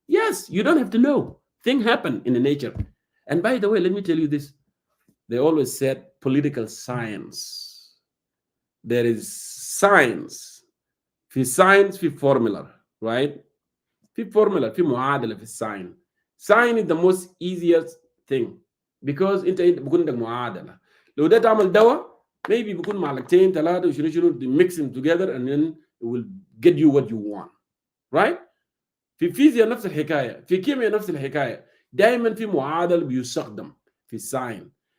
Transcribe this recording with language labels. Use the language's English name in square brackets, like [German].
[English] Yes, you don't have to know. Things happen in the nature. And by the way, let me tell you this. They always said political science. There is science. في science في formula, right? [Arabic] في formula في معادلة في الساين. [English] Sign is the most easiest thing because [Arabic] انت بيكون عندك معادلة. لو ده تعمل دواء [English] maybe [Arabic] بيكون معلقتين ثلاثة وشنو [English] mix them together and then it will get you what you want, right? [Arabic] في فيزياء نفس الحكاية، في كيمياء نفس الحكاية، دائما في معادل بيستخدم في الساين.